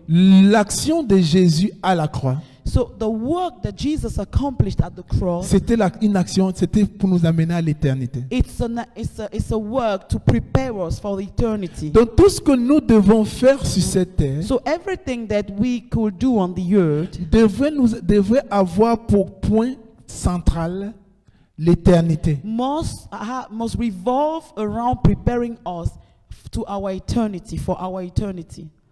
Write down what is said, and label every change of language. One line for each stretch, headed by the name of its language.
French: L'action de Jésus à la croix,
English: So the work that Jesus accomplished at the cross,
French: c'était une action, c'était pour nous amener à l'éternité.
English: it's a work to prepare us for eternity.
French: Donc tout ce que nous devons faire sur cette terre
English: So everything that we could do on the earth
French: devrait avoir pour point central l'éternité.
English: must revolve around preparing us to our eternity, for our eternity.